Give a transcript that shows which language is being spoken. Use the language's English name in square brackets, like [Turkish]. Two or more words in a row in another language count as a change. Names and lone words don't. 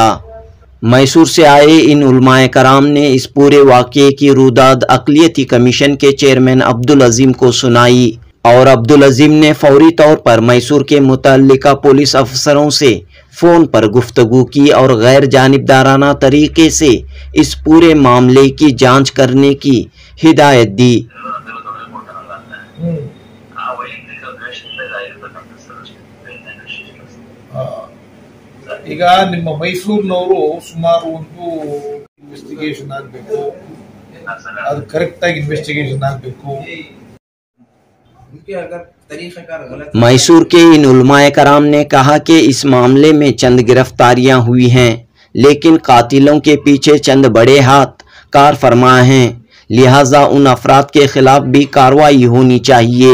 [Urdu] میسور سے آئے ان علمائے کرام نے اس پورے واقعے کی روداد اقلیتی کمیشن کے چیئرمین عبدالعظیم کو سنائی اور عبدالعظیم نے فوری طور پر میسور کے متعلقہ پولیس افسروں سے فون پر گفتگو کی اور غیر جانبدارانہ طریقے سے اس پورے معاملے کی جانچ کرنے کی ہدایت دی. [Kannada] ಈಗ ನಿಮ್ಮ ಮೈಸೂರಿನವರು ಸುಮಾರು ಒಂದು ಇನ್ವೆಸ್ಟಿಗೇಷನ್ ಆಗಬೇಕು, ಅದು ಕರೆಕ್ಟ್ ಆಗಿ ಇನ್ವೆಸ್ಟಿಗೇಷನ್ ಆಗಬೇಕು। [Urdu] میسور کے ان علمائے کرام نے کہا کہ اس معاملے میں چند گرفتاریاں ہوئی ہیں، لیکن قاتلوں کے پیچھے چند بڑے ہاتھ کار فرما ہیں، لہٰذا ان افراد کے خلاف بھی کارروائی ہونی چاہیے.